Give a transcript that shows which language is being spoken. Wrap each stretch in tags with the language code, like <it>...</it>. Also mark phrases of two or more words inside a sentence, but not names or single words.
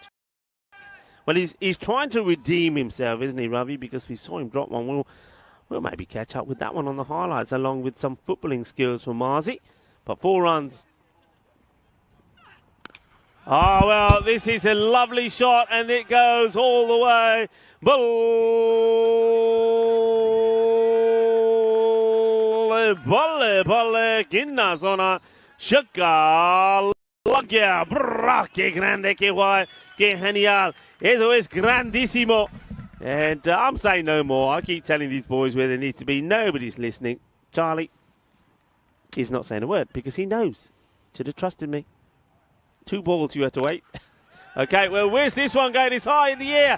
<en>Well, he's trying to redeem himself, isn't he, Ravi? Because we saw him drop one. We'll maybe catch up with that one on the highlights, along with some footballing skills from Marzi. But 4 runs. Oh, well, this is a lovely shot, and it goes all the way. Bolle, ginna zona. Shaka. Loggia. Brrra,</en> <es>que grande, que guay, que genial. Eso es grandissimo.</es> <en>And I'm saying no more. I keep telling these boys where they need to be. Nobody's listening. Charlie is not saying a word because he knows. Should have trusted me. 2 balls you had to wait. Okay, well, where's this one going? It's high in the air.</en>